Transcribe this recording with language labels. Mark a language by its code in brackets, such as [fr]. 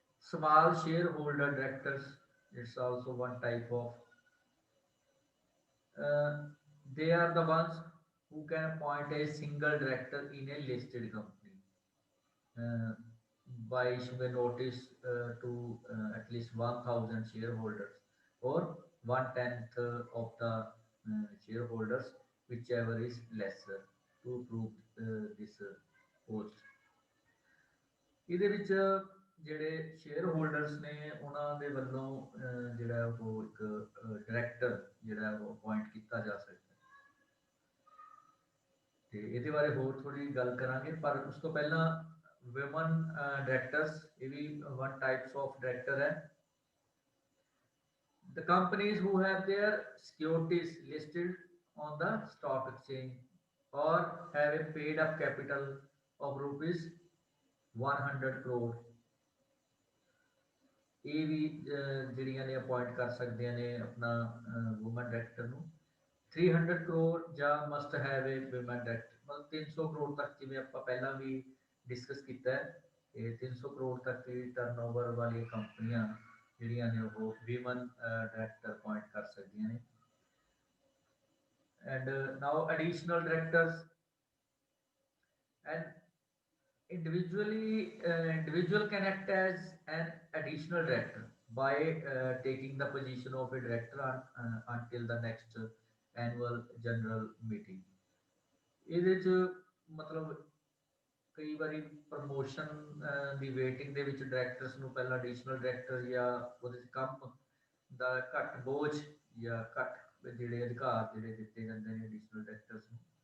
[en] Small shareholder directors, it's also one type of, uh, they are the ones who can appoint a single director in a listed company uh, by issuing a notice to at least 1000 shareholders or one tenth of the shareholders, whichever is lesser, to approve this post. [pa] ਇਹਦੇ ਵਿੱਚ ਜਿਹੜੇ share holders ਨੇ ਉਹਨਾਂ ਦੇ ਵੱਲੋਂ ਜਿਹੜਾ ਉਹ ਇੱਕ ਡਾਇਰੈਕਟਰ ਜਿਹੜਾ ਉਹ ਅਪਾਇੰਟ ਕੀਤਾ ਜਾ ਸਕਦਾ। ਤੇ ਇਹਦੇ ਬਾਰੇ ਹੋਰ ਥੋੜੀ ਗੱਲ ਕਰਾਂਗੇ, ਪਰ ਉਸ ਤੋਂ ਪਹਿਲਾਂ ਵਿਮਨ ਡਾਇਰੈਕਟਰਸ ਇਹ ਵੀ [en] one types of director [pa] ਹੈ। [en] The companies who have their securities listed on the stock exchange or have a paid up capital of rupees 100 crore, [pa] ਇਹ ਵੀ ਜਿਹੜੀਆਂ ਨੇ ਅਪਾਇੰਟ ਕਰ ਸਕਦੀਆਂ ਨੇ ਆਪਣਾ ਵੂਮਨ ਡਾਇਰੈਕਟਰ ਨੂੰ। 300 ਕਰੋੜ ਜਾਂ [en] must have a woman director, [pa] ਮਤਲਬ 300 ਕਰੋੜ ਤੱਕ, ਜਿਵੇਂ ਆਪਾਂ ਪਹਿਲਾਂ ਵੀ ਡਿਸਕਸ ਕੀਤਾ ਹੈ, ਇਹ 300 ਕਰੋੜ ਤੱਕ ਦੀ ਟਰਨਓਵਰ ਵਾਲੀਆਂ ਕੰਪਨੀਆਂ ਜਿਹੜੀਆਂ ਨੇ ਉਹ ਵੂਮਨ ਡਾਇਰੈਕਟਰ ਅਪਾਇੰਟ ਕਰ ਸਕਦੀਆਂ ਨੇ। [en] And now additional directors and individual can act as an additional director by taking the position of a director until the next annual general meeting. [pa] ਇਹਦੇ ਚ ਮਤਲਬ ਕਈ ਵਾਰੀ ਪ੍ਰਮੋਸ਼ਨ ਦੀ ਵੇਟਿੰਗ ਦੇ ਵਿੱਚ ਡਾਇਰੈਕਟਰਸ ਨੂੰ ਪਹਿਲਾਂ ਐਡੀਸ਼ਨਲ ਡਾਇਰੈਕਟਰ ਜਾਂ ਉਹਦੇ ਕੰਮ ਦਾ ਘੱਟ ਬੋਝ ਜਾਂ ਘੱਟ ਜਿਹੜੇ ਅਧਿਕਾਰ ਜਿਹੜੇ ਦਿੱਤੇ ਜਾਂਦੇ ਨੇ ਐਡੀਸ਼ਨਲ ਡਾਇਰੈਕਟਰਸ ਨੂੰ।